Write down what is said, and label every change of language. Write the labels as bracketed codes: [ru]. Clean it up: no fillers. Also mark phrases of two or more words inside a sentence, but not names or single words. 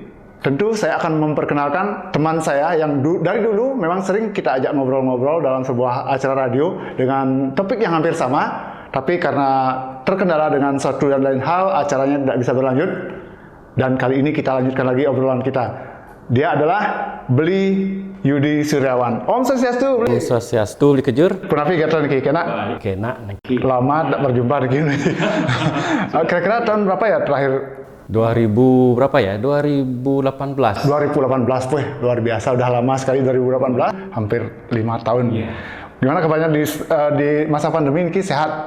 [id] Tentu saya akan memperkenalkan teman saya yang dari dulu memang sering kita ajak ngobrol-ngobrol dalam sebuah acara radio dengan topik yang hampir sama, tapi karena terkendala dengan suatu dan lain hal, acaranya tidak bisa berlanjut. Dan kali ini kita lanjutkan lagi obrolan kita. Dia adalah Beli Yudi Suryawan. Om Swastiastu. Om Swastiastu, Beli Kejur. [ban] Kunapi kata niki kena? Kena. [id] Lama tidak berjumpa niki. Kira-kira tahun berapa ya terakhir? 2000 berapa ya? 2018. 2018, weh luar biasa, udah lama sekali 2018, hampir 5 tahun. Yeah. Gimana kabarnya di masa pandemi ini sehat?